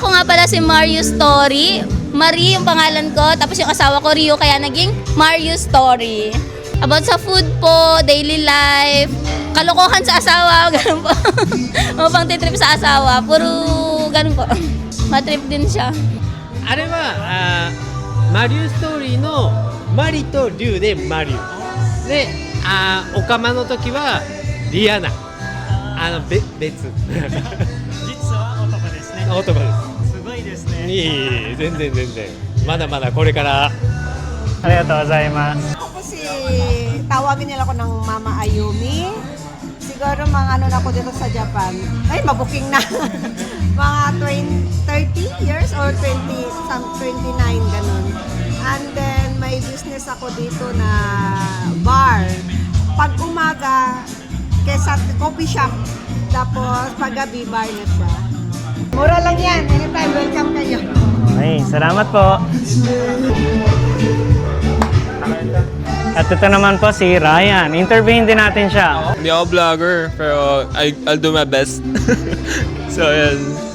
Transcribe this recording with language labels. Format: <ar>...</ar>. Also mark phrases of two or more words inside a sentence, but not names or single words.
<tl>Ako nga pala si Mario Story. Marie yung pangalan ko. Tapos yung asawa ko Ryu kaya naging Mario Story. About sa food po,</tl> <en>daily life,</en> <tl>kalokohan sa asawa, ganun po. Mga pang titrip sa asawa, puro ganun po. Matrip din siya.</tl> <ja>あれはマリオストーリーのマリとリュウでマリオでオカマの時はリアナ別実は男ですね。男ですすごいですね。いえいえ全然まだまだこれからありがとうございます。</ja> <tl>Ako si, tawagin nila ako ng Mama Ayumi. Siguro mga ano na ako dito sa Japan. Ay, mabuking na. Mga 30</tl> <en>years or</en> <tl>29, ganun.</tl> <en>And then,</en> <tl>may business ako dito na bar. Pag umaga, kesa</tl> <en>coffee shop.</en> <tl>Tapos, paggabi, bar na siya. Mura lang yan. Anytime, welcome kayo. Ay, salamat po. At ito naman po si Ryan. Interviewin din natin siya. Hindi ako vlogger, pero</tl> <en>I'll do my best.</en> <tl>So, yan.</tl>